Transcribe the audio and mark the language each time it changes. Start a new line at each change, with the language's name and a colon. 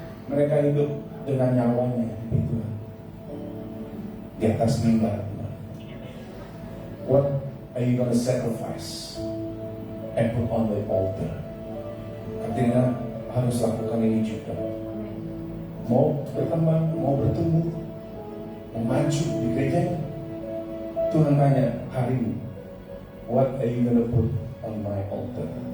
Indonesian: Mereka hidup dengan nyawanya di Tuhan, di atas mimbar Tuhan.
English: What are you gonna sacrifice and put on the altar?
Indonesian: Artinya harus lakukan ini juga. Mau berkembang, mau bertumbuh, mau maju di gereja. Tuhan tanya hari ini,
English: what are you gonna put on my altar?